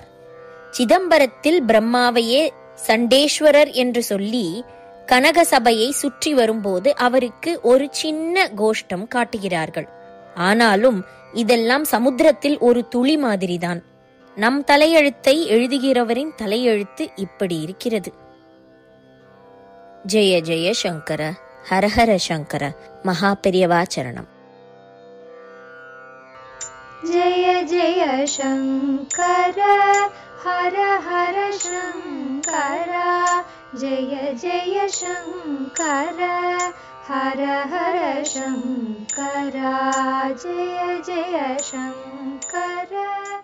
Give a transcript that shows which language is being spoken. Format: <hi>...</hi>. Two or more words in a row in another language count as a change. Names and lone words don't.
<ta>சிதம்பரத்தில் பிரம்மாவையே சண்டேஸ்வரர் என்று சொல்லி கனக சபையை சுற்றி வரும்போது அவருக்கு ஒரு சின்ன கோஷ்டம் காட்டுகிறார்கள். ஆனாலும் இதெல்லாம் சமுத்திரத்தில் ஒரு துளி மாதிரிதான். நம் தலையெழுத்தை எழுதுகிறவரின் தலையெழுத்து இப்படி இருக்கிறது.</ta> <sa>जय जय शङ्कर, हरहर शङ्कर.</sa> <ta>மகா பெரியவா சரணம்.</ta> <sa>जय जय शङ्कर हर हर शङ्कर जय जय शङ्कर हर हर शङ्कर जय जय शङ्कर।</sa>